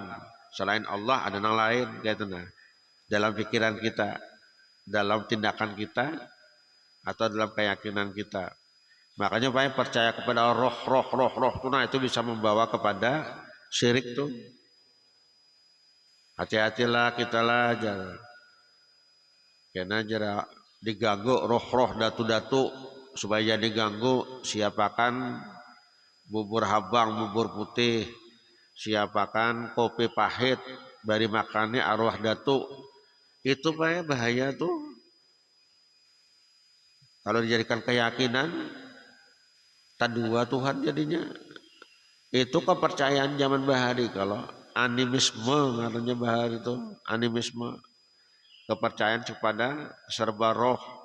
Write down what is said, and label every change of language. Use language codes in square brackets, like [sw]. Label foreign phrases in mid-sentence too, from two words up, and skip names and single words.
[id] Selain Allah ada yang lain gitu nah. Dalam pikiran kita, dalam tindakan kita atau dalam keyakinan kita. Makanya banyak percaya kepada roh tunah itu bisa membawa kepada syirik tuh. Hati-hatilah kita lah jangan. Karena jara diganggu roh datu-datu supaya diganggu siapakan bubur habang, bubur putih, siapakan kopi pahit dari makannya arwah datu. Itu bahaya tuh. Kalau dijadikan keyakinan, tak dua Tuhan jadinya. Itu kepercayaan zaman bahari. Kalau animisme katanya bahari itu animisme, kepercayaan kepada serba roh.